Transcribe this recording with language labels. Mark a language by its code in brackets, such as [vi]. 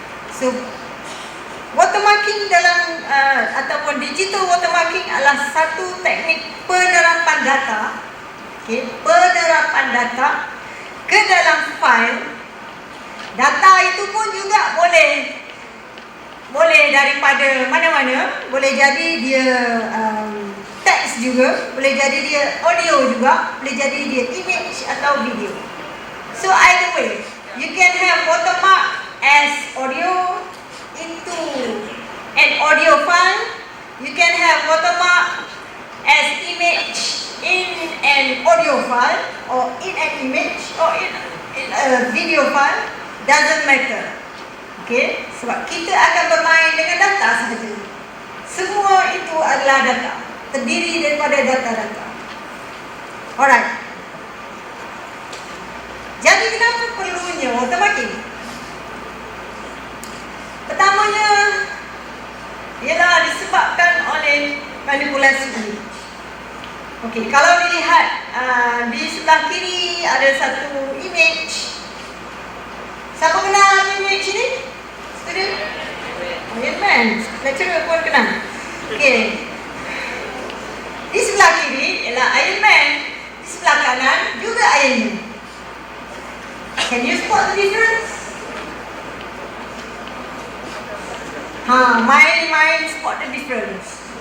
[ms] So, watermarking dalam ataupun digital watermarking adalah satu teknik penerapan data, penerapan data ke dalam file. Data itu pun juga boleh daripada mana-mana, boleh jadi dia teks juga, boleh jadi dia audio juga, boleh jadi dia image atau video. [en] So either way, you can have watermark as audio into an audio file. You can have watermark as image in an audio file or in an image or in a video file. Doesn't matter. [ms] Okay? Sebab kita akan bermain dengan data sahaja. Semua itu adalah data, terdiri daripada data-data. Alright. Jadi kenapa perlunya watermarking? Pertamanya ialah disebabkan oleh manipulasi ini. Okey, kalau dilihat di sebelah kiri ada satu image. Siapa kenal image ini? Student? Iron Man. Lecturer pun kenal. Okey. Di sebelah kiri ialah Iron Man. Di sebelah kanan juga Iron Man. [en] Can you spot the difference? [ms] Main spot the difference.